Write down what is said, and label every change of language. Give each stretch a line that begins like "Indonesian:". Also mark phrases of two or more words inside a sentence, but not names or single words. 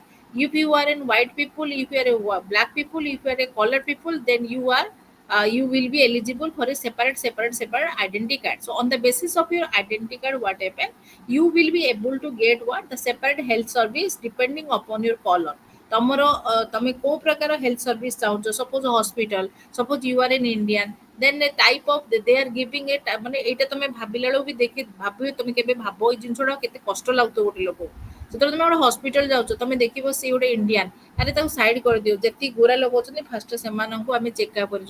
English: If you are in white people, if you are black people, if you are a colored people, then you will be eligible for a separate identity card. So on the basis of your identity card, what happen? You will be able to get what the separate health service depending upon your color.
Odia: ତମର ତମେ କୋଉ ପ୍ରକାର
English: health service
Odia: ଚାହୁଁଛ,
English: suppose hospital, suppose you are an Indian, then a type of they are giving a
Odia: ମାନେ ଏଇଟା ତମେ ଭାବିଲା ବେଳକୁ ବି ଦେଖି ଭାବିବ, ତମେ କେବେ ଭାବ ଏଇ ଜିନିଷଟା କେତେ କଷ୍ଟ ଲାଗୁଥିବ ଗୋଟେ ଲୋକ। ଯେତେବେଳେ ତମେ ଗୋଟେ ହସ୍ପିଟାଲ ଯାଉଛ, ତମେ ଦେଖିବ ସେ ଗୋଟେ ଇଣ୍ଡିଆନ୍, ଆରେ ତାକୁ ସାଇଡ କରିଦିଅ, ଯେତିକି ଗୋରା ଲୋକ ଅଛନ୍ତି ଫାଷ୍ଟ ସେମାନଙ୍କୁ ଆମେ ଚେକଅପ୍ କରିଛୁ।